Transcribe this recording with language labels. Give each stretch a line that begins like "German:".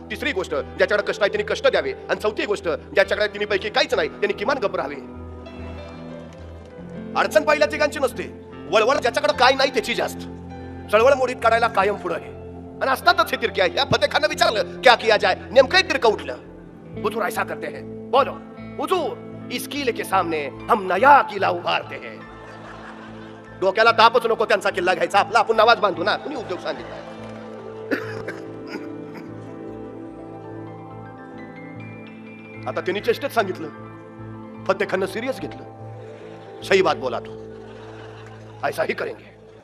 Marathi: तिसरी गोष्ट ज्याच्याकडे कष्ट आहे त्यांनी कष्ट द्यावे. आणि चौथी गोष्ट ज्याच्याकडे तिन्ही पैकी काहीच नाही त्यांनी किमान गप्प राहावे. अडचण पहिल्या ठिकाणची नसते, वळवळ ज्याच्याकडे काय नाही त्याची जास्त. चळवळ मोडीत काढायला कायम पुढे आहे आणि असतातच हे तिरके आहे. या फतेह खाननं विचारलं
Hindi: क्या किया जाय.
Marathi: नेमकं तिरकं उठलं.
Hindi: हुजूर ऐसा करते हैं. बोलो हुजूर इस किले के सामने हम नया किला उभारते हैं.
Marathi: डोक्याला तापच नको त्यांचा किल्ला घ्यायचा, आपला आपण नावाज बांधू ना. कुणी उद्योग सांगितला. आता त्यांनी चेष्टेत सांगितलं, फतेह खाननं सिरियस घेतलं,
Hindi: सही बात बोला तू, ऐसा ही करेंगे.